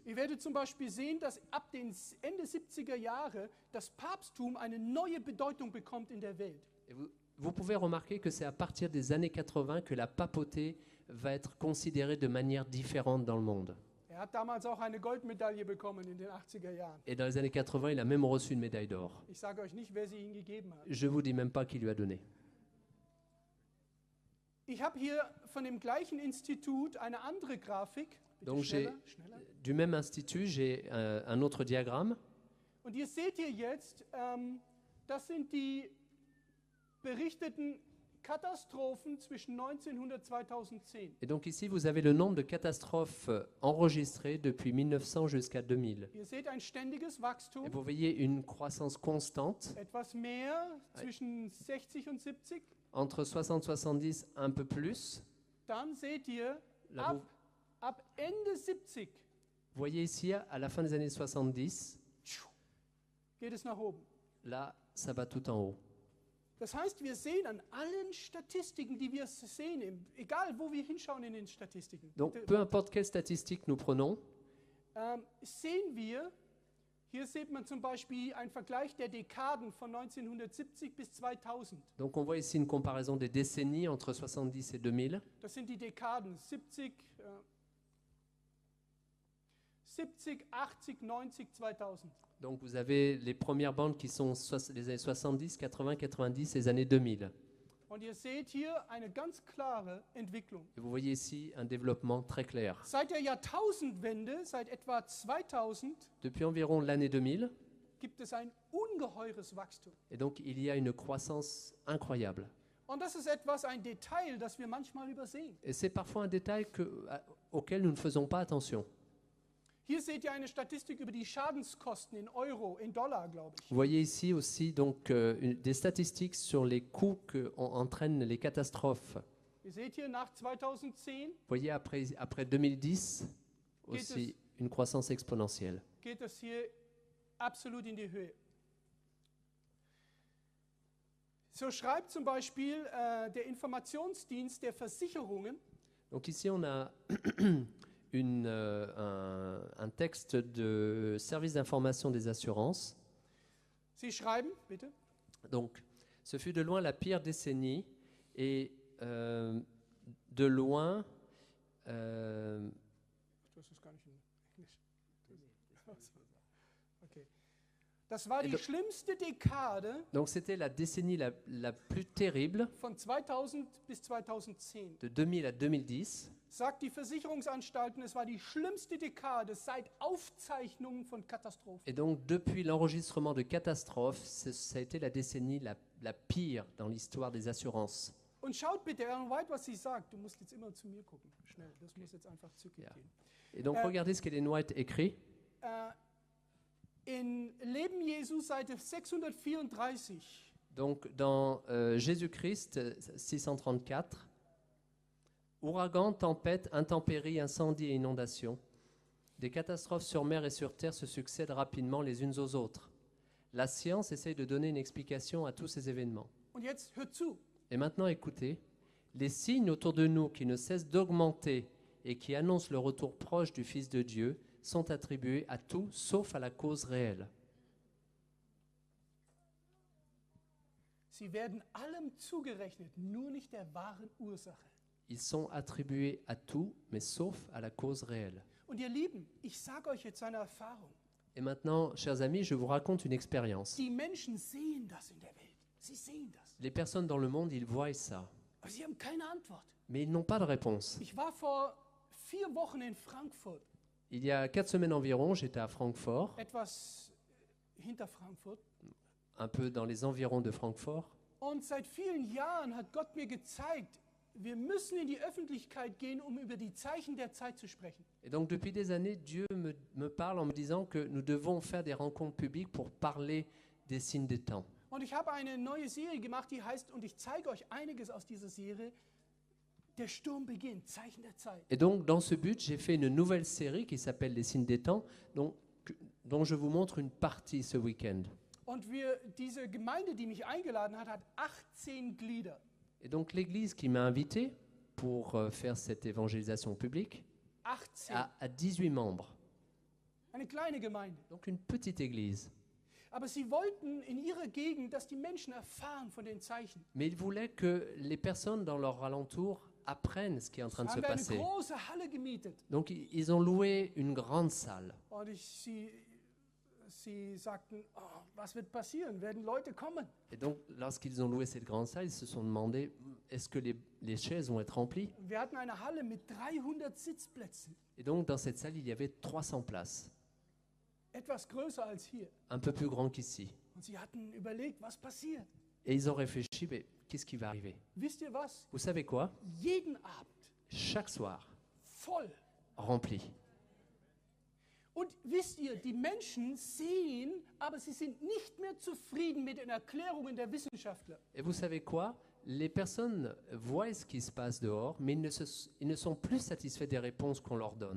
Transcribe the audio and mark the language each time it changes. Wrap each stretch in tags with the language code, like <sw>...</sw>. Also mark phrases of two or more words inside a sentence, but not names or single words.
<de>Ihr werdet zum Beispiel sehen, dass ab den Ende 70er Jahre das Papsttum eine neue Bedeutung bekommt in der Welt.</de> <fr>Et vous pouvez remarquer que c'est à partir des années 80 que la papauté va être considérée de manière différente dans le monde.</fr> <de>Er hat damals auch eine Goldmedaille bekommen in den 80er Jahren.</de> <fr>Et dans les années 80, il a même reçu une médaille d'or.</fr> <de>Ich sage euch nicht, wer sie ihm gegeben hat.</de> <fr>Je ne vous dis même pas qui lui a donné.</fr> <de>Ich habe hier von dem gleichen Institut eine andere Grafik. Bitte</de> <fr>Donc</fr> <de>schneller.</de> <fr>du même institut, j'ai un autre diagramme.</fr> <de>Und hier seht ihr jetzt, das sind die berichteten Katastrophen zwischen 1900 und 2010.</de> <fr>Et donc ici, vous avez le nombre de catastrophes enregistrées depuis 1900 jusqu'à 2000.</fr> <de>Ihr seht ein ständiges Wachstum,</de> <fr>Et vous voyez une croissance constante,</fr> <de>etwas mehr zwischen 60 und 70.</de> <fr>entre 60 et 70, un peu plus.</fr> <de>Dann seht ihr,</de> <fr>Là, vous</fr> <de>ab Ende 70</de> <fr>voyez ici, à la fin des années 70,</fr> <de>geht es nach oben.</de> <fr>là, ça va tout en haut.</fr> <de>Das heißt, wir sehen an allen Statistiken, die wir sehen, egal wo wir hinschauen in den Statistiken,</de> <fr>Donc, peu importe quelle statistique nous prenons,</fr> <de>sehen wir, Hier sieht man zum Beispiel einen Vergleich der Dekaden von 1970 bis 2000.</de> <fr>Donc on voit ici une comparaison des décennies entre 70 et 2000.</fr> <de>Das sind die Dekaden 70, 70, 80, 90, 2000.</de> <fr>Donc vous avez les premières bandes qui sont les années 70, 80, 90 et les années 2000.</fr> <de>Und ihr seht hier eine ganz klare Entwicklung.</de> <fr>Et vous voyez ici un développement très clair.</fr> <de>Seit der Jahrtausendwende, seit etwa 2000,</de> <fr>Depuis environ l'année 2000,</fr> <de>gibt es ein ungeheures Wachstum.</de> <fr>et donc il y a une croissance incroyable.</fr> <de>Und das ist etwas, ein Detail, das wir manchmal übersehen.</de> <fr>Et c'est parfois un détail auquel nous ne faisons pas attention.</fr> <de>Hier seht ihr eine Statistik über die Schadenskosten in Euro, in Dollar, glaube ich.</de> <fr>Vous voyez ici aussi donc, des statistiques sur les coûts qu'entraînent les catastrophes.</fr> <de>Ihr seht hier nach 2010</de> <fr>Vous voyez après 2010 aussi une croissance exponentielle.</fr> <de>geht es hier absolut in die Höhe. So schreibt zum Beispiel der Informationsdienst der Versicherungen,</de> <fr>Donc ici on a un texte de service d'information des assurances.</fr> <de>sie schreiben, bitte,</de> <fr>Donc ce fut de loin la pire décennie et de loin</fr> <de>das ist gar nicht in Englisch. Okay. Das war die schlimmste Dekade</de> <fr>donc c'était la décennie la plus terrible</fr> <de>von 2000 bis 2010.</de> <fr>de 2000 à 2010.</fr> <de>Sagt die Versicherungsanstalten, es war die schlimmste Dekade seit Aufzeichnungen von Katastrophen.</de> <fr>Et donc depuis l'enregistrement de catastrophes, ça a été la décennie la pire dans l'histoire des assurances.</fr> <de>Und schaut bitte, Ellen White, was sie sagt. Du musst jetzt immer zu mir gucken. Schnell, das muss jetzt einfach zügig Ja. gehen.</de> <fr>Et donc regardez ce qu'Ellen White écrit.</fr> <de>In Leben Jesu, Seite 634.</de> <fr>Donc dans Jésus-Christ 634, ouragan, tempête, intempéries, incendies et inondations, des catastrophes sur mer et sur terre se succèdent rapidement les unes aux autres. La science essaye de donner une explication à tous ces événements.</fr> <de>Und jetzt hört zu.</de> <fr>Et maintenant écoutez, les signes autour de nous qui ne cessent d'augmenter et qui annoncent le retour proche du Fils de Dieu sont attribués à tout sauf à la cause réelle.</fr> <de>Sie werden allem zugerechnet, nur nicht der wahren Ursache.</de> <fr>Ils sont attribués à tout, mais sauf à la cause réelle.</fr> <de>Und ihr Lieben, ich sage euch jetzt eine Erfahrung.</de> <fr>Et maintenant, chers amis, je vous raconte une expérience.</fr> <de>Die Menschen sehen das in der Welt. Sie sehen das.</de> <fr>Les personnes dans le monde, ils voient ça,</fr> <de>Aber sie haben keine Antwort.</de> <fr>mais ils n'ont pas de réponse.</fr> <de>Ich war vor 4 Wochen in Frankfurt,</de> <fr>Il y a 4 semaines environ, j'étais à Francfort,</fr> <de>etwas hinter Frankfurt.</de> <fr>un peu dans les environs de Francfort.</fr> <de>Und seit vielen Jahren hat Gott mir gezeigt, wir müssen in die Öffentlichkeit gehen, um über die Zeichen der Zeit zu sprechen.</de> <fr>Et donc depuis des années, Dieu me parle en me disant que nous devons faire des rencontres publiques pour parler des signes des temps.</fr> <de>Und ich habe eine neue Serie gemacht, die heißt, und ich zeige euch einiges aus dieser Serie, der Sturm beginnt, Zeichen der Zeit.</de> <fr>Et donc dans ce but, j'ai fait une nouvelle série qui s'appelle Les signes des temps, dont je vous montre une partie ce week-end.</fr> <de>Und diese Gemeinde, die mich eingeladen hat, hat 18 Glieder.</de> <fr>Et donc l'église qui m'a invité pour faire cette évangélisation publique 18. a 18 membres.</fr> <de>Eine kleine Gemeinde.</de> <fr>Donc une petite église.</fr> <de>Aber sie wollten in ihrer Gegend, dass die Menschen erfahren von den Zeichen.</de> <fr>Mais ils voulaient que les personnes dans leur alentour apprennent ce qui est en train de se</fr> <de>Haben wir eine</de> <fr>passer.</fr> <de>große Halle gemietet.</de> <fr>Donc ils ont loué une grande salle.</fr> <de>Und sie sagten, oh, was wird passieren? Werden Leute kommen?</de> <fr>Et donc lorsqu'ils ont loué cette grande salle, ils se sont demandé, est-ce que les chaises vont être remplies?</fr> <de>Und wir hatten eine Halle mit 300 Sitzplätzen.</de> <fr>Et donc dans cette salle, il y avait 300 places,</fr> <de>Etwas größer als hier.</de> <fr>un peu plus grand qu'ici.</fr> <de>Und sie hatten überlegt, was passiert.</de> <fr>Et ils ont réfléchi, mais qu'est-ce qui va arriver?</fr> <de>Wisst ihr was?</de> <fr>Vous savez quoi?</fr> <de>Jeden Abend</de> <fr>Chaque soir,</fr> <de>voll.</de> <fr>rempli.</fr> <de>Und wisst ihr, die Menschen sehen, aber sie sind nicht mehr zufrieden mit den Erklärungen der Wissenschaftler.</de> <fr>Et vous savez quoi? Les personnes voient ce qui se passe dehors, mais ils ne sont plus satisfaits des réponses qu'on leur donne.</fr>